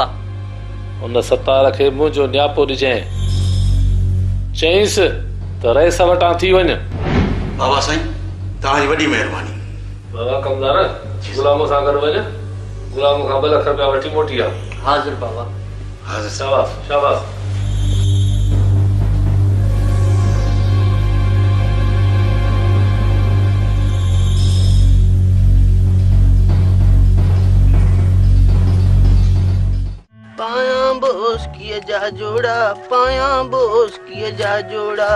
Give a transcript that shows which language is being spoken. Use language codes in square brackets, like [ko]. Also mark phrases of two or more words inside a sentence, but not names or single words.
[sd] उन सतार खे मुंहिंजो न्यापो ॾिजांइ, चईंसि त रईस वटां थी वञ। बाबा साईं, तव्हांजी वॾी महिरबानी। बाबा कमदार, गुलाम सां गॾु वञ। गुलाम खां 2 लख रुपया वठी मोटी आ। हाज़िर बाबा। हाज़िर। शाबाश शाबाश। पाया बोस किए जा जोड़ा, पाया बोस किए जा जोड़ा।